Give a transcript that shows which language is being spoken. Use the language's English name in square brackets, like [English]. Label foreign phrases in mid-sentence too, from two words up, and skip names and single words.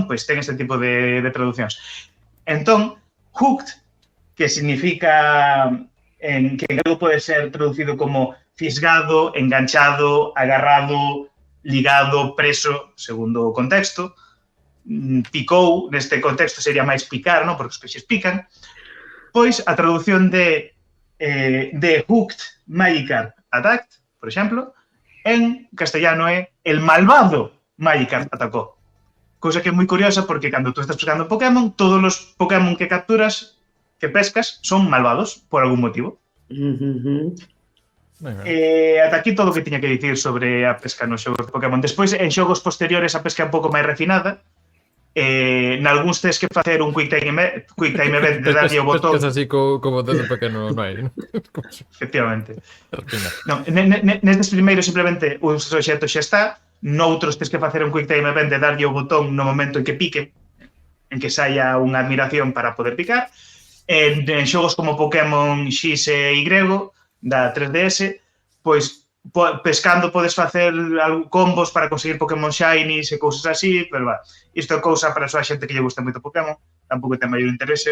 [Galician] Pois ten este tipo de traduccións. Entón, hooked, que significa, que en galego pode ser traducido como fisgado, enganchado, agarrado, ligado, preso, segundo o contexto. Picou, neste contexto sería máis picar, non? Porque os peixes pican. Pois, a traducción de [English] hooked Magikarp attacked, [Galician] por exemplo, en castellano é [Spanish] el malvado Magikarp atacó. [Galician] Cousa que é moi curiosa porque cando tú estás pescando Pokémon, todos os Pokémon que capturas, que pescas, son malvados por algún motivo. Ata aquí todo o que tiña que dicir sobre a pesca nos xogos de Pokémon. Despois, en xogos posteriores, a pesca é un pouco máis refinada. Nalgúns tens que facer un [English] quick time event [Galician] de darlle o botón. Pescas así como dedo pequeno non hai, non? Efectivamente. Nestes primeiros simplemente o obxecto xa está. Noutros tens que facer un [English] quick time event [Galician] de darlle o botón no momento en que pique, en que saia unha admiración para poder picar. En xogos como Pokémon X e Y da 3DS, pois pescando podes facer combos para conseguir Pokémon Shinies e cousas así, pero isto é cousa para a xente que lle gusta moito Pokémon, tampouco ten maior interese.